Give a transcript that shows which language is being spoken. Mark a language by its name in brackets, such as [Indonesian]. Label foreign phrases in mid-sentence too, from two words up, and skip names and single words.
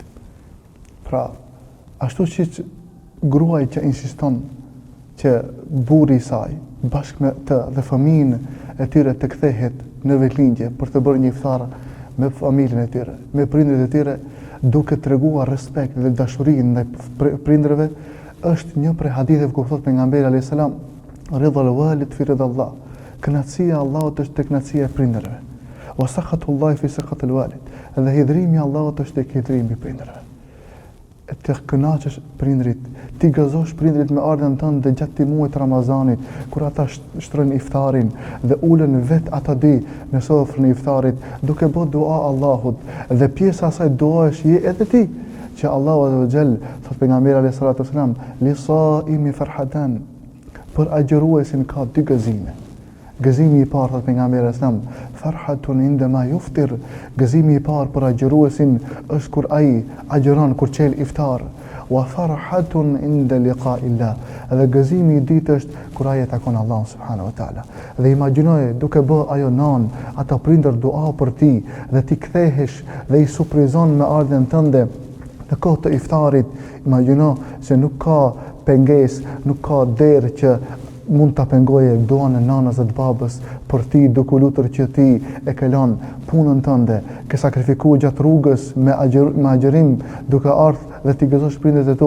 [Albanian] Pra, ashtu që gruaj që insiston që burri i saj bashkë me të dhe fëmijën e tyre të kthehet në vetëlindje për të bërë një iftar me familjen e tyre, me prindërit e tyre, duke treguar respekt dhe dashurinë ndaj prindërve, është një prej haditheve ku thot pejgamberi [Arabic] عليه السلام, رضا الوالد في رضا الله, [Albanian] kënaqësia e Allahut është tek kënaqësia e prindërve. [Arabic] وسخط الله في سخط الوالد, [Albanian] dhe hidrimi i Allahut është tek hidrimi i prindërve. Të kënaqësh prindrit, ti gëzosh prindrit me ardhen tënde gjatë muajit Ramazanit, kur ata shtrojnë iftarin dhe ulen vetë ata dy në sofrën e iftarit, duke bërë dua Allahut, dhe pjesa e asaj duash je edhe ti, që Allahu [Arabic] عز وجل, [Albanian] thot pejgamberi [Arabic] عليه الصلاة والسلام, للصائم فرحتان, [Albanian] për agjëruesin ka 2 gëzime. Gëzimi i parë, thot pejgamberi [Arabic] عليه السلام, فرحة عندما يفطر, [Albanian] gëzimi i parë për agjëruesin është kur ai agjëron kur çel iftar, [Arabic] وفرحة عند لقاء الله, [Albanian] dhe gëzimi i dytë është kur ai takon Allahun [Arabic] سبحانه وتعالى. [Albanian] Dhe imagjinoje duke bë ajo nan, ata prindër dua për ti dhe ti kthehesh dhe i surprizon me ardhen tënde në kohë të iftarit. Imagjino se nuk ka pengesë, nuk ka derë që mund të pengoje duan e nanës dhe të babës për ti, duke lutur që ti e ke lënë punën tënde, ke sakrifikuar gjatë rrugës me agjërim, duke ardhur dhe ti gëzosh prindërit e tu.